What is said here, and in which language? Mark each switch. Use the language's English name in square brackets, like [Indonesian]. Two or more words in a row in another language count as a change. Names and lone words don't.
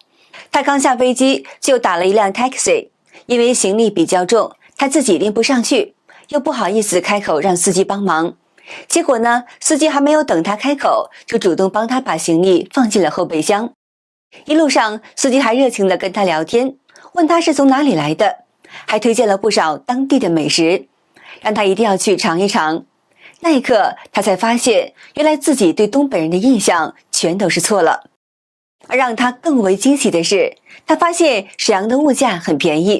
[Chinese] 他剛下飛機就打了一輛 taxi， 因為行李比較重，他自己拎不上去，又不好意思開口讓司機幫忙。結果呢，司機還沒有等他開口，就主動帮他把行李放進了後備箱。一路上，司機還熱情地跟他聊天，問他是從哪裡來的，還推薦了不少當地的美食，讓他一定要去嘗一嘗。那一刻，他才發現，原來自己對東北人的印象全都是錯了。而讓他更為驚喜的是，他發现沈陽的物價很便宜。